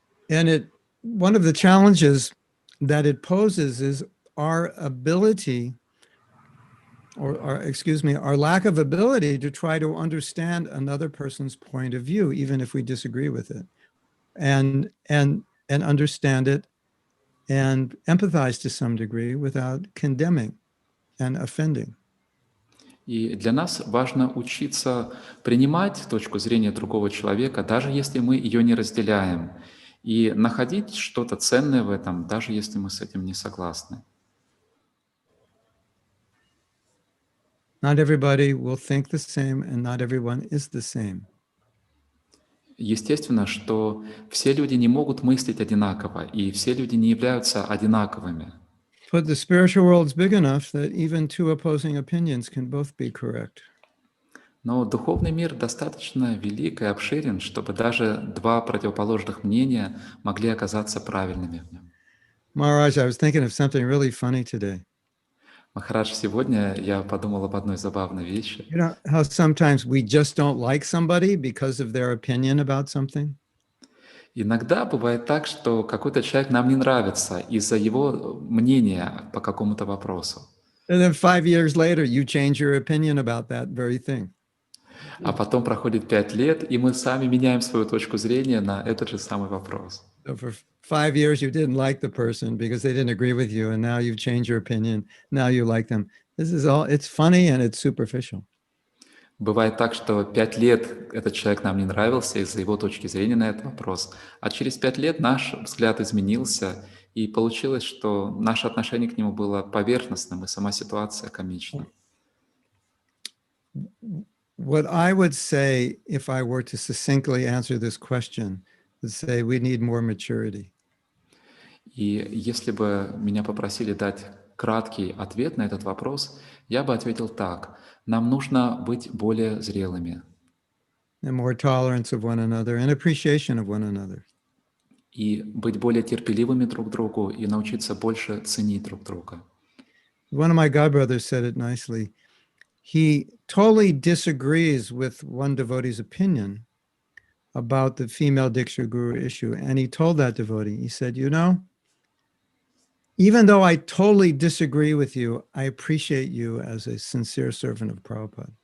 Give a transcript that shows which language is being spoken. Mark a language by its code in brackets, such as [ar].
[en] And one of the challenges that it poses is our ability, our lack of ability to try to understand another person's point of view, even if we disagree with it. And understand it and empathize to some degree without condemning and offending. [ru] И для нас важно учиться принимать точку зрения другого человека, даже если мы ее не разделяем, и находить что-то ценное в этом, даже если мы с этим не согласны. [en] Not everybody will think the same, and not everyone is the same. [ru] Естественно, что все люди не могут мыслить одинаково, и все люди не являются одинаковыми. [en] But the spiritual world is big enough that even two opposing opinions can both be correct. [ru] Но духовный мир достаточно велик и обширен, чтобы даже два противоположных мнения могли оказаться правильными в нем. [en] Maharaj, I was thinking of something really funny today. [ru] Махарадж, сегодня я подумал об одной забавной вещи. [en] You know how sometimes we just don't like somebody because of their opinion about something? [ru] Иногда бывает так, что какой-то человек нам не нравится из-за его мнения по какому-то вопросу. [en] And then 5 years later, you change your opinion about that very thing. [ru] А потом проходит 5 лет, и мы сами меняем свою точку зрения на этот же самый вопрос. [en] So for 5 years, you didn't like the person because they didn't agree with you, and now you've changed your opinion. Now you like them. This is all, it's funny and it's superficial. [ru] Бывает так, что 5 лет этот человек нам не нравился из-за его точки зрения на этот вопрос, а через 5 лет наш взгляд изменился, и получилось, что наше отношение к нему было поверхностным, и сама ситуация комична. [en] What I would say if I were to succinctly answer this question is say we need more maturity. [ru] И если бы меня попросили дать краткий ответ на этот вопрос, я бы ответил так. Нам нужно быть более зрелыми. [en] And more tolerance of one another and appreciation of one another. [ru] И быть более терпеливыми друг к другу, и научиться больше ценить друг друга. [en] One of my godbrothers said it nicely. He totally disagrees with one devotee's opinion about the female Diksha Guru issue. And he told that devotee, he said, you know, even though I totally disagree with you, I appreciate you as a sincere servant of Prabhupada.